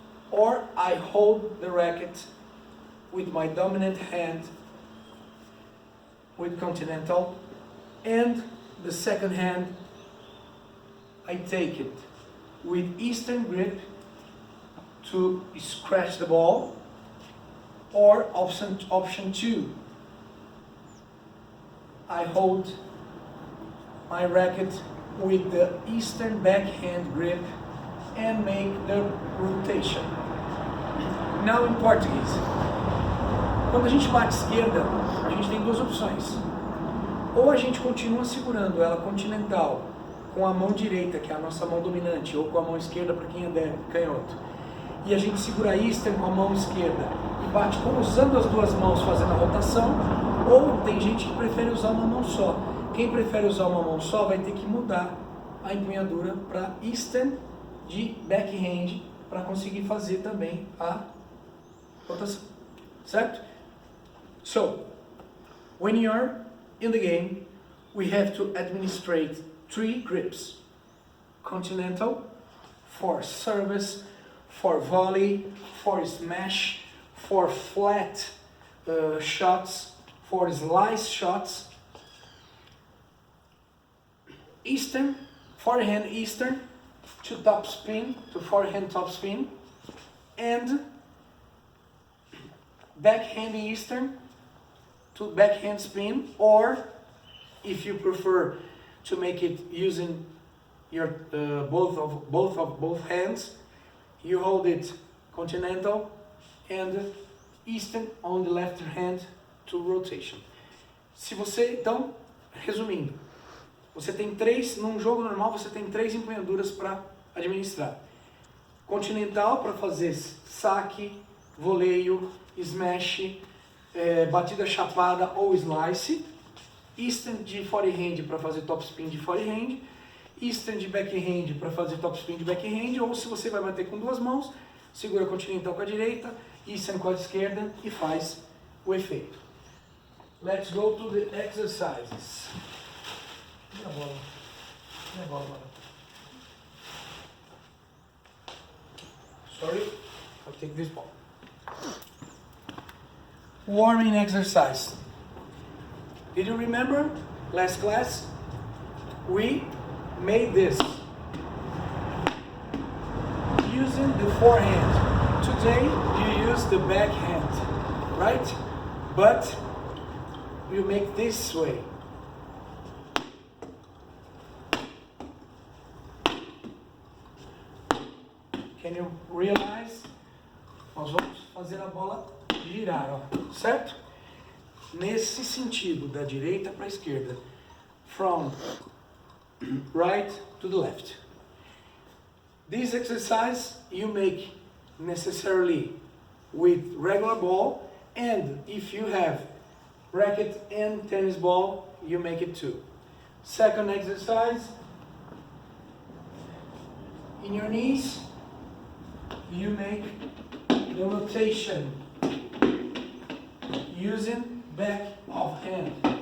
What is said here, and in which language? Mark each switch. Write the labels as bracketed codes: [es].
[en] Or I hold the racket with my dominant hand with continental, and the second hand I take it with Eastern grip to scratch the ball, or option two, I hold my racket with the Eastern backhand grip and make the rotation. Now [pt] em português. Quando a gente bate esquerda, a gente tem duas opções. Ou a gente continua segurando ela continental com a mão direita, que é a nossa mão dominante, ou com a mão esquerda para quem é canhoto. E a gente segura a Eastern com a mão esquerda e bate usando as duas mãos fazendo a rotação, ou tem gente que prefere usar uma mão só. Quem prefere usar uma mão só vai ter que mudar a empunhadura para Eastern de backhand para conseguir fazer também a rotação, certo? [en] So, when you're in the game, we have to administrate three grips. Continental, for service, for volley, for smash, for flat shots, for slice shots. Eastern, forehand Eastern, to top spin, to forehand top spin, and backhand Eastern to backhand spin, or if you prefer to make it using your both hands, you hold it continental and Eastern on the left hand to rotation. [pt] Se você, então, resumindo, você tem num jogo normal você tem três empunhaduras para administrar. Continental para fazer saque, voleio, smash, batida chapada ou slice. Eastern de forehand para fazer topspin de forehand. Eastern de backhand para fazer topspin de backhand. Ou se você vai bater com duas mãos, segura continental com a direita, Eastern com a esquerda e faz o efeito. [en] Let's go to the exercises. [pt] Minha bola. Minha bola, mano. [en] Sorry, I'll take this ball. Warming exercise. Did you remember last class? We made this using the forehand. Today you use the backhand, right? But you make this way. Can you realize? [pt] Nós vamos fazendo a bola girar, ó, certo? Nesse sentido, da direita para a esquerda. [en] From right to the left. This exercise you make necessarily with regular ball, and if you have racket and tennis ball, you make it too. Second exercise, in your knees, you make the rotation using back of hand.